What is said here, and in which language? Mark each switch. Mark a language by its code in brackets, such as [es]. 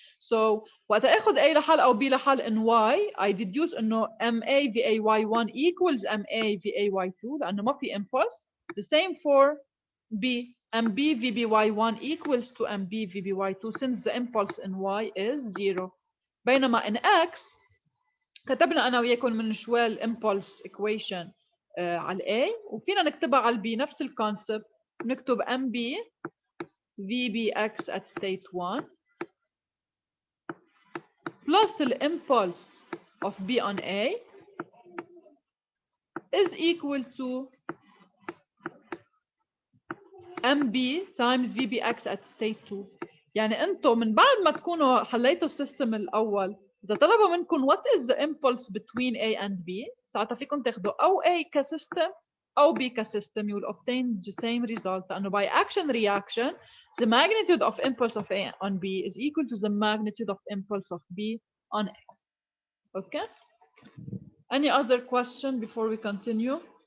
[ar] So وقت اخذ A لحال او B لحال in Y [en] I deduce [ar] انه MA VAY1 equals MA VAY2 لانه ما في impulse. [en] The same for B. MB VBY1 equals to MB VBY2 since the impulse in Y is 0. [ar] بينما in X كتبنا انا وياكم من شوي الامبulse equation على A وفينا نكتبها على B نفس الكونسبت. نكتب [en] MB VBX at state 1 plus the impulse of B on A is equal to MB times VBX at state 2. [ar] يعني انتم من بعد ما تكونوا حليتوا السيستم الاول اذا طلبوا منكم [en] what is the impulse between A and B [ar] ساعتها فيكم تاخذوا او A كسيستم او B كسيستم. [en] you will obtain the same result [ar] لانه [en] by action reaction the magnitude of impulse of A on B is equal to the magnitude of impulse of B on A. Okay. Any other question before we continue?